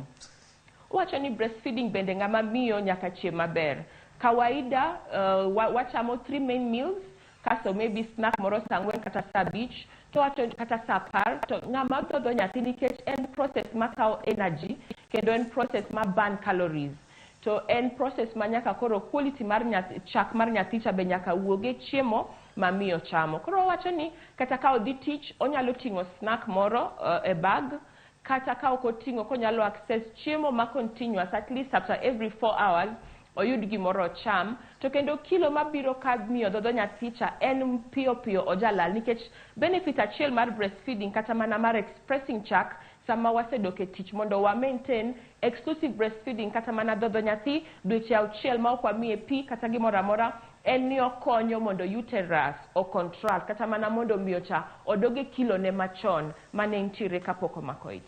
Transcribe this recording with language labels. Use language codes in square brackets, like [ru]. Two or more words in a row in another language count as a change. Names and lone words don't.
[luo] Wacho ni breastfeeding bende ng'ama miyo nyaka chiem maber. Kawaida wachamo 3 [en] main meals, [luo] kaso [en] maybe snack [luo] moro saa 4 kata saa 5 to wacho kata saa 10, to ng'ama dhodho nyathi nikech en process makao energy kendo en process ma [en] burn calories. [luo] To en process ma nyaka koro quality mar chak mar nyathi cha be nyaka wuoge chiemo ma miyo chamo. Koro wacho ni kata ka odhi tich onyalo ting'o snack moro e bag, kata ka ok oting'o konyalo access chiemo ma [en] continuous at least after every 4 hours [luo] oyud gimoro cham. To kendo kilo mabiro ka miyo dhodho nyathi cha en piyo piyo ojalal, nikech benefit achiel mar breastfeeding kata mana mar expressing chak sama wasedok e tich mondo wa [en] maintain exclusive breastfeeding [luo] kata mana dhodho nyathi dweche 6 ma ok wamiye pi kata gimoro amora, en ni okonyo mondo uterus o contract kata mana mondo miyo cha odoge kilo ne machon mane ntiere kapok omako ich.